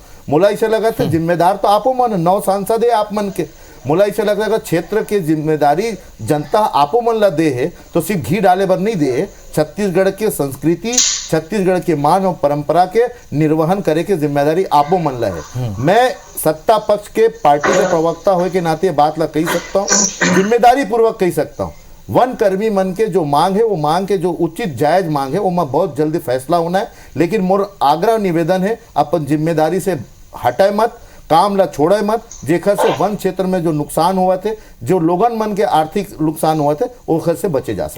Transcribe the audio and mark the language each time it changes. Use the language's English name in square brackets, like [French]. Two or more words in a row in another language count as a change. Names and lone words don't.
[Chhattisgarhi] मोला इसे लगा थे जिम्मेदार तो आपो मन 9 सांसद है आप मन के, मोला इसे लग रहा क्षेत्र की जिम्मेदारी जनता आपो मन ला दे है तो सिर्फ घी डाले बर नहीं दे, छत्तीसगढ़ के संस्कृति छत्तीसगढ़ के मान और परंपरा के निर्वहन करे के जिम्मेदारी आपो मन ला है। मैं सत्ता पक्ष के पार्टी के प्रवक्ता होए के नाते बात ला कही सकता हूँ, जिम्मेदारी पूर्वक कही सकता हूँ। वन कर्मी मन के जो मांग है वो मांग के जो उचित जायज मांग है वो मैं बहुत जल्दी फैसला होना है। लेकिन मोर आग्रह निवेदन है अपन जिम्मेदारी से हटाए मत, काम ला छोड़े मत, जेखर से वन क्षेत्र में जो नुकसान हुआ थे, जो लोगन मन के आर्थिक नुकसान हुआ थे वो खर से बचे जा सकते।